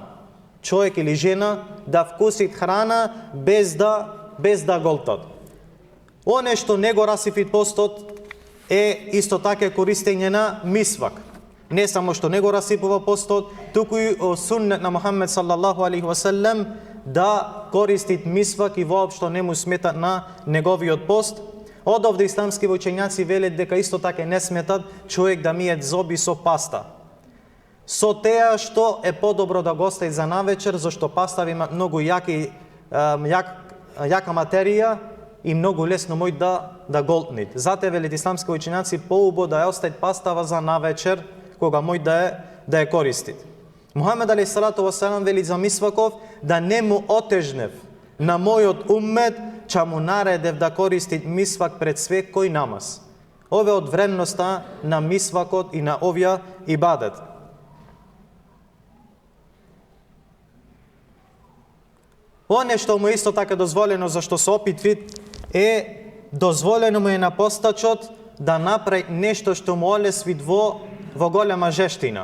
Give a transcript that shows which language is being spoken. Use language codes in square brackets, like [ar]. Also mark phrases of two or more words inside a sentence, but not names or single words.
[mk] Човек или жена да вкусит храна без да голтат. Оне што не го расифит постот е исто така користење на мисвак. Не само што не го расипува постот, туку и суннет на Мухаммед [ar] صلى الله عليه وسلم [mk] да користит мисвак и воопшто не му сметат на неговиот пост. Од овде исламски учењаци велат дека исто така не сметат човек да мие зоби со паста. Со теа што е подобро да го остави за навечер, зашто паста има многу јака материја и многу лесно мој да голтнит. Затоа велат исламски учењаци поубаво да ја остави пастава за навечер, кога мој да ја користит. Мухамед [ar] عليه الصلاة والسلام [mk] вели за мисваков да не му отежнев на мојот уммет, че му наредев да користит мисвак пред секој намаз. Ове од вредноста на мисвакот и на овија ибадет. Оне што му исто така дозволено, зашто се опитвит, е дозволено му е на постачот да направи нешто што му олесвит во голема жештина.